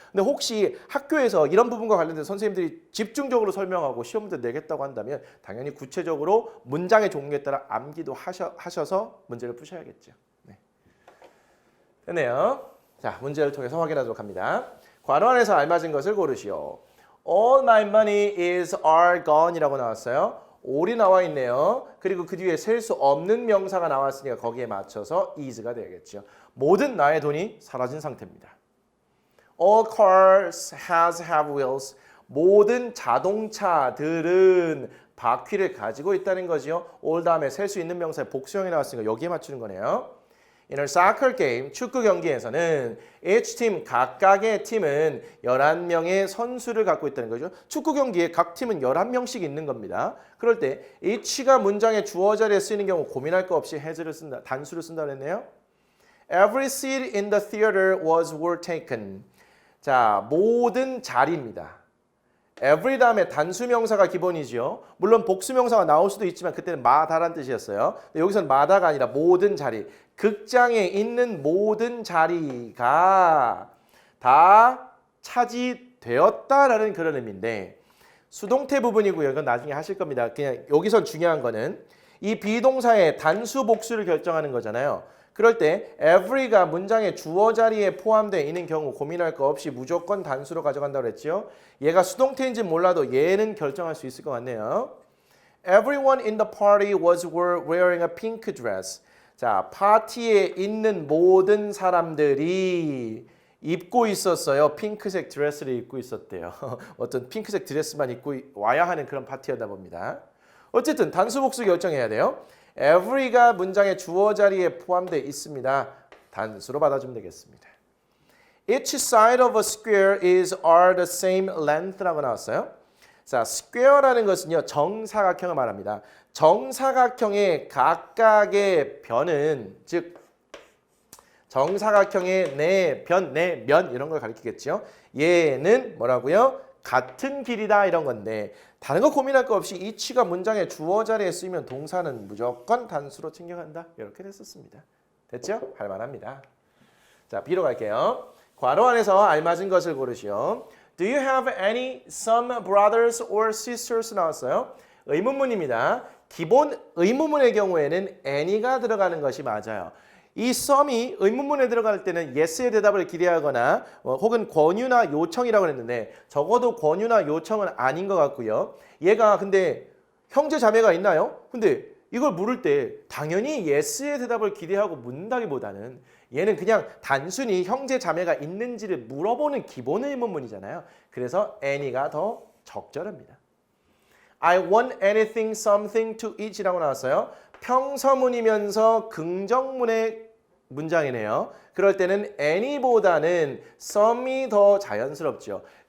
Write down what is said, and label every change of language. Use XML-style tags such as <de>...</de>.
<ko>근데 혹시 학교에서 이런 부분과 관련된 선생님들이 집중적으로 설명하고 시험 문제 내겠다고 한다면 당연히 구체적으로 문장의 종류에 따라 암기도 하셔서 문제를 푸셔야겠죠. 네. 됐네요. 자, 문제를 통해서 확인하도록 합니다. 괄호 안에서 알맞은 것을 고르시오.</ko> <en>All my money is all gone이라고</en> <ko>나왔어요. all이 나와 있네요. 그리고 그 뒤에 셀 수 없는 명사가 나왔으니까 거기에 맞춰서 is가 되겠죠. 모든 나의 돈이 사라진 상태입니다.</ko> <en>All cars have wheels.</en> <ko>모든 자동차들은 바퀴를 가지고 있다는 거죠. all 다음에 셀 수 있는 명사의 복수형이 나왔으니까 여기에 맞추는 거네요.</ko> <en>In a soccer game,</en> <ko>축구 경기에서는</ko> <en>each team,</en> <ko>각각의 팀은 11명의 선수를 갖고 있다는 거죠. 축구 경기에 각 팀은 11명씩 있는 겁니다. 그럴 때 each가 문장의 주어 자리에 쓰이는 경우 고민할 거 없이 has를 쓴다, 단수를 쓴다고 했네요.</ko> <en>Every seat in the theater were taken.</en> <ko>자, 모든 자리입니다. every 다음에 단수명사가 기본이죠. 물론 복수명사가 나올 수도 있지만 그때는 마다란 뜻이었어요. 근데 여기서는 마다가 아니라 모든 자리. 극장에 있는 모든 자리가 다 차지되었다라는 그런 의미인데 수동태 부분이고요. 이건 나중에 하실 겁니다. 그냥 여기선 중요한 거는 이 비동사의 단수 복수를 결정하는 거잖아요. 그럴 때 every가 문장의 주어 자리에 포함되어 있는 경우 고민할 거 없이 무조건 단수로 가져간다고 했죠. 얘가 수동태인지 몰라도 얘는 결정할 수 있을 것 같네요.</ko> <en>Everyone in the party was wearing a pink dress.</en> <ko>자, 파티에 있는 모든 사람들이 입고 있었어요. 핑크색 드레스를 입고 있었대요. 어떤 핑크색 드레스만 입고 와야 하는 그런 파티였다 봅니다. 어쨌든 단수 복수 결정해야 돼요. every가 문장의 주어 자리에 포함되어 있습니다. 단수로 받아주면 되겠습니다.</ko> <en>Each side of a square are the same length라고</en> <ko>나왔어요. 자, square라는 것은요 정사각형을 말합니다. 정사각형의 각각의 변은 즉 정사각형의 네 변, 네 면 이런 걸 가리키겠죠. 얘는 뭐라고요? 같은 길이다 이런 건데 다른 거 고민할 거 없이 each가 문장의 주어 자리에 쓰이면 동사는 무조건 단수로 챙겨간다. 이렇게 됐었습니다. 됐죠? 할 만합니다. 자, B로 갈게요. 괄호 안에서 알맞은 것을 고르시오.</ko> <en>Do you have some brothers or sisters</en> <ko>나왔어요. 의문문입니다. 기본 의문문의 경우에는 any가 들어가는 것이 맞아요. 이 some이 의문문에 들어갈 때는 yes의 대답을 기대하거나 혹은 권유나 요청이라고 했는데 적어도 권유나 요청은 아닌 것 같고요. 얘가 근데 형제 자매가 있나요? 근데 이걸 물을 때 당연히 yes의 대답을 기대하고 묻는다기보다는 얘는 그냥 단순히 형제 자매가 있는지를 물어보는 기본 의문문이잖아요. 그래서 any가 더 적절합니다.</ko> <en>I want anything, something to eat이라고</en> <ko>나왔어요. 평서문이면서 긍정문의 문장이네요. 그럴 때는 any보다는 some이 더 자연스럽죠.</ko>